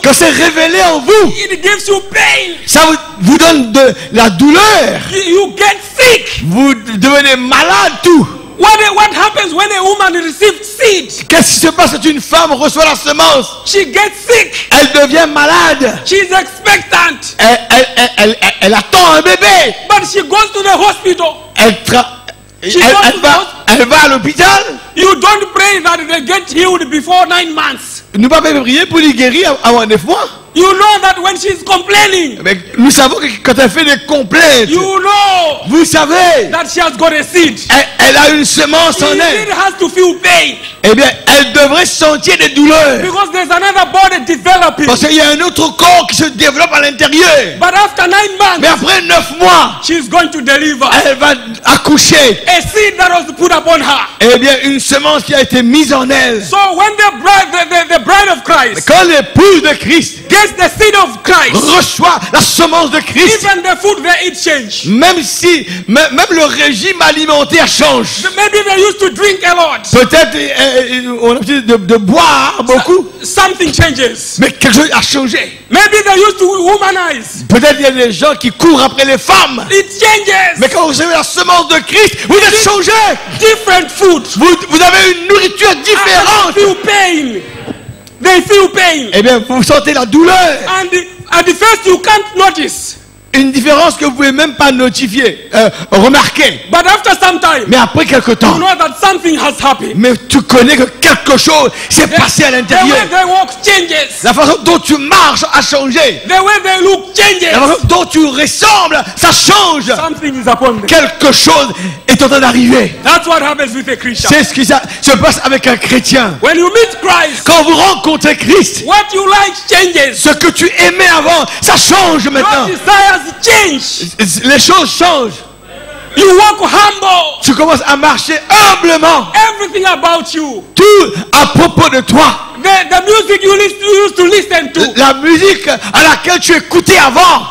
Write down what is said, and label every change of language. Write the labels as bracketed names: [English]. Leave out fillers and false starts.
[French] Quand c'est révélé en vous, [English] it gives you pain. [French] ça vous donne de la douleur. [English] You get sick. [French] Vous devenez malade tout. [English] What happens when a woman receives seed? [French] Qu'est-ce qui se passe quand une femme reçoit la semence? [English] She gets sick. [French] Elle devient malade. [English] She's expectant. [French] Elle attend un bébé. [English] But she goes to the hospital. [French] Elle va à l'hôpital. [English] You don't pray that they get healed before 9 months. [French] Nous ne pouvons pas prier pour les guérir avant 9 mois. [English] You know that when she's complaining, [French] Mais nous savons que quand elle fait des complaintes, [English] you know [French] vous savez, [English] that she has got a seed. [French] elle a une semence en [English] She [French] elle. [English] has to feel pain [French] Eh bien, elle devrait sentir des douleurs. [English] because there's another body developing. [French] Parce qu'il y a un autre corps qui se développe à l'intérieur. [English] But after 9 [French] Mais [English] months, [French] après 9 mois, [English] she's going to deliver [French] elle va accoucher. [English] a seed that was put upon her. [French] Eh bien, une semence qui a été mise en elle. [English] So when the bride of Christ [French] Quand l'épouse de Christ [English] gets Taste the seed of Christ. [French] Reçois la semence de Christ. [English] Even the food they eat change. [French] Même si, même le régime alimentaire change. [English] Maybe they used to drink a lot. [French] Peut-être on a l'habitude de boire beaucoup. [English] Something changes. [French] Mais quelque chose a changé. [English] Maybe they used to womanize. [French] Peut-être il y a des gens qui courent après les femmes. [English] It changes. [French] Mais quand vous recevez la semence de Christ, vous êtes changé. [English] Different food. [French] Vous avez une nourriture différente. [English] They feel pain. They feel pain. [French] Eh bien, vous sentez la douleur. [English] And at the first you can't notice. [French] Une différence que vous ne pouvez même pas notifier, remarquer. [English] But after some time, [French] Mais après quelque [English] you [French] temps, [English] know that something has happened. [French] mais tu connais que quelque chose s'est passé à [English] The [French] l'intérieur. [English] way they walk changes. [French] La façon dont tu marches a changé. [English] The way they look [French] La [English] changes. [French] façon dont tu ressembles, ça change. [English] Something is upon them. [French] Quelque chose est en train d'arriver. [English] That's what happens with a Christian. [French] C'est ce qui se passe avec un chrétien. [English] When you meet Christ, [French] Quand vous rencontrez Christ, [English] what you like changes. [French] ce que tu aimais avant, ça change maintenant. [English] Your desires change. [French] Les choses changent. [English] You walk humble. [French] Tu commences à marcher humblement. [English] Everything about you. [French] Tout à propos de toi. [English] The music you used to listen to [French] La musique à laquelle tu écoutais avant,